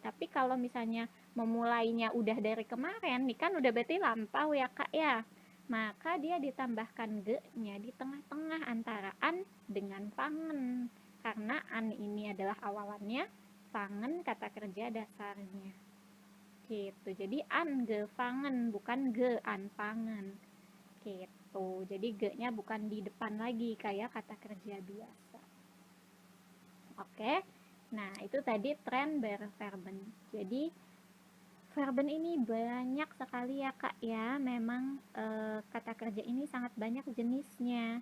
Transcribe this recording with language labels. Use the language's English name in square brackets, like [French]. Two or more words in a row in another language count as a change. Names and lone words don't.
[Indonesian] Tapi kalau misalnya memulainya udah dari kemarin, nih kan udah berarti lampau ya kak ya. Maka dia ditambahkan ge-nya di tengah-tengah antara an dengan fangen. Karena an ini adalah awalannya, fangen kata kerja dasarnya. Gitu. Jadi [German] an ge fangen, [Indonesian] bukan [German] ge an fangen. [Indonesian] Gitu. Jadi ge-nya bukan di depan lagi kayak kata kerja biasa. Oke. Nah, itu tadi [German] tren berverben. [Indonesian] Jadi, verben ini banyak sekali ya kak ya. Memang kata kerja ini sangat banyak jenisnya.